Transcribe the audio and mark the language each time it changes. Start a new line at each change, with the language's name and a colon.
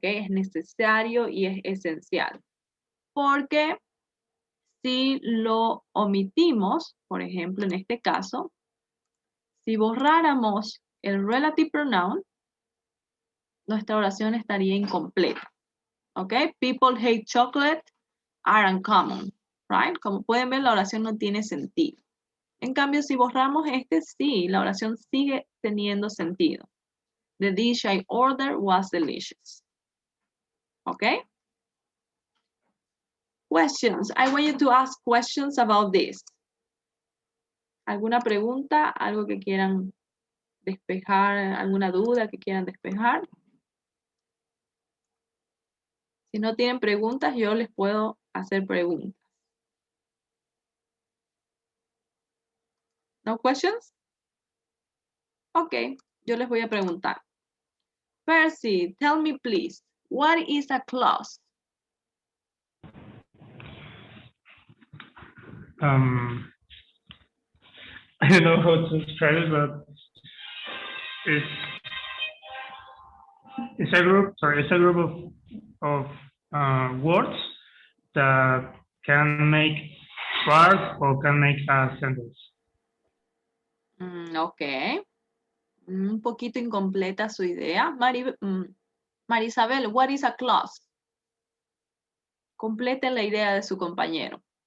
Spanish: Es necesario y es esencial. Porque si lo omitimos, por ejemplo, en este caso, si borráramos el relative pronoun, nuestra oración estaría incompleta. ¿Ok?
English: People hate chocolate are uncommon. Right?
Spanish: Como pueden ver, la oración no tiene sentido. En cambio, si borramos este, sí, la oración sigue teniendo sentido.
English: The dish I ordered was delicious. Okay? Questions. I want you to ask questions about this.
Spanish: ¿Alguna pregunta? ¿Algo que quieran despejar? ¿Alguna duda que quieran despejar? Si no tienen preguntas, yo les puedo hacer preguntas.
English: ¿No questions?
Spanish: Ok, yo les voy a preguntar.
English: Percy, tell me please, what is a clause? I don't know how to describe it, but it's a group. Sorry, it's a group of words that can make part or can make a sentence.
Spanish: Ok. Un poquito incompleta su idea.
English: Marisabel, what is a clause?
Spanish: Complete la idea de su compañero.